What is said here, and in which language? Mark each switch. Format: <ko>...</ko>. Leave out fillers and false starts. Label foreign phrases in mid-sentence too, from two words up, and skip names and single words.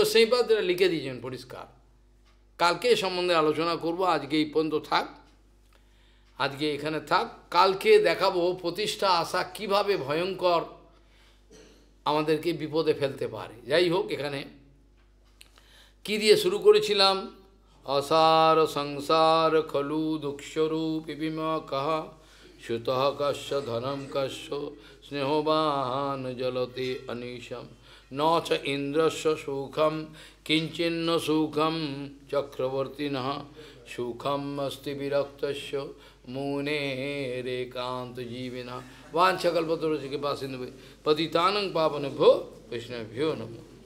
<bn>জীবগোস্বামীপাদ লিখে দিয়েছেন পরিষ্কার, কালকে এই সম্বন্ধে আলোচনা করব, আজকে এই পর্যন্ত থাক, আজকে এখানে থাক। কালকে দেখাবো প্রতিষ্ঠা আশা কিভাবে ভয়ঙ্কর আমাদেরকে বিপদে ফেলতে পারে। যাই হোক, এখানে কি দিয়ে শুরু করেছিলাম?</bn> <sa>অসার সংসার খলু দুঃস্বরূপ বিমা কাহা সুত কস্য ধনম কস্য স্নেহবান জলতে অনিশম ন চ ইন্দ্রস্য সুখম কিঞ্চিন্ন সুখম চক্রবর্তীন সুখম অস্তি বিরক্তস্য মুনে রেকান্ত জীবিনা। वाञ्छकल्पतरुश्च कृपासिन्धुभ्यो पतितानं पावनेभ्यो वैष्णवेभ्यो नमः।</sa>